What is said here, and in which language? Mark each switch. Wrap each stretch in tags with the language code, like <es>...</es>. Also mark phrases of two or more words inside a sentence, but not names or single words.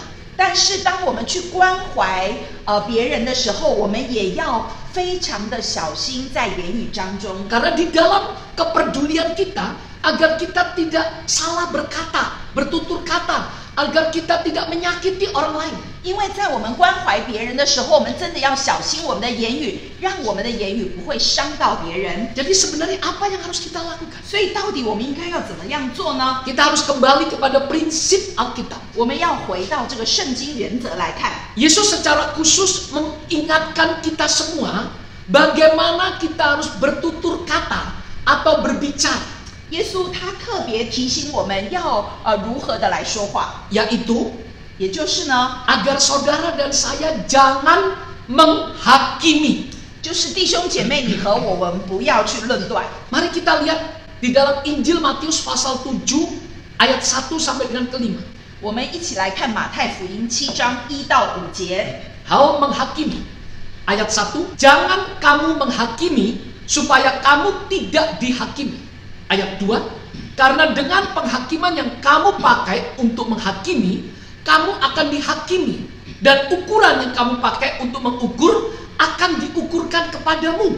<zh>但是当我们去关怀别人的时候，我们也要非常的小心在言语当中。</zh> <id>Karena di dalam kepedulian kita, agar kita tidak salah berkata, bertutur kata, agar kita tidak menyakiti orang lain.</id> <zh>因为在我们关怀别人的时候，我们真的要小心我们的言语，让我们的言语不会伤到别人。</zh> <id>Jadi sebenarnya apa yang harus kita lakukan?</id> <zh>所以到底我们应该要怎么样做呢？</zh> <id>Kita harus kembali kepada prinsip Alkitab.</id> <zh>我们要回到这个圣经原则来看。</zh> <id>Yesus secara khusus mengingatkan kita semua bagaimana kita harus bertutur kata atau berbicara.</id> <zh>耶稣他特别提醒我们要如何的来说话，</zh> <id>Yaitu</id> <zh>也就是呢，</zh> <id>agar saudara dan saya jangan menghakimi.</id> <zh>就是弟兄姐妹，你和我们不要去论断。</zh> <id>Mari kita lihat di dalam Injil Matius pasal 7 ayat 1 sampai dengan ke-5.</id> <zh>我们一起来看马太福音7章1到5节。</zh> <id>Hal menghakimi. Ayat 1, jangan kamu menghakimi supaya kamu tidak dihakimi. Ayat 2, karena dengan penghakiman yang kamu pakai untuk menghakimi, kamu akan dihakimi, dan ukuran yang kamu pakai untuk mengukur akan diukurkan kepadamu.</id>